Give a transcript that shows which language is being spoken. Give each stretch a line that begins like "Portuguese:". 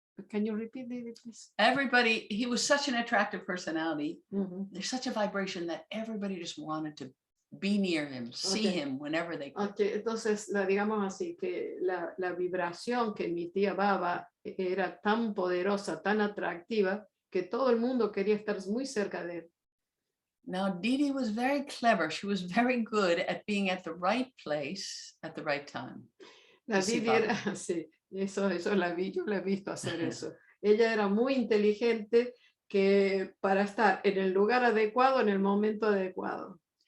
English: Can you repeat it, please? Everybody, he was such an attractive personality. Ujú. There's such a vibration that everybody just wanted to be near him, see Okay. him whenever they could.
Spanish: Okay, entonces, digamos así, que la vibración que emitía Baba era tan poderosa, tan atractiva, que todo el mundo quería estar muy cerca de él.
English: Now, Didi was very clever. She was very good at being at the right place at the right time.
Spanish: La Sí, Didi Baba. era así, eso la vi, yo la he visto hacer eso. Ella era muy inteligente que para estar en el lugar adecuado, en el momento adecuado.